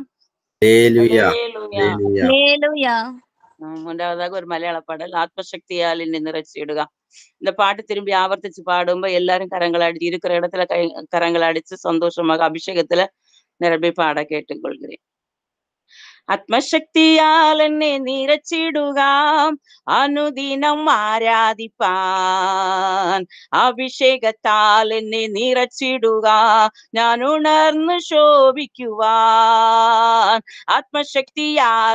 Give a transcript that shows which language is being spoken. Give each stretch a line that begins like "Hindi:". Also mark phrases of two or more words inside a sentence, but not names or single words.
Malayalam: ഹല്ലേലൂയ.
Tamil: மூன்றாவதாக ஒரு மலையாள பாடல்
Malayalam: ആത്മശക്തിയാൽ എന്നെ നിറച്ചിടുക.
Tamil: இந்த பாட்டு திரும்பி ஆவர்த்திச்சு பாடும்போ எல்லாரும் கரங்களை அடிச்சு இருக்கிற இடத்துல கரங்களை அடிச்சு சந்தோஷமாக அபிஷேகத்துல நிரம்பி பாட கேட்டுக்கொள்கிறேன்.
Malayalam: ആത്മശക്തിയാൽ എന്നെ നിറച്ചിടുക അനുദിനം ആരാധിപ്പാൻ അഭിഷേകത്താൽ എന്നെ നിറച്ചിടുക ഞാൻ ഉണർന്നു ശോഭിക്കുവാൻ ആത്മശക്തിയാൽ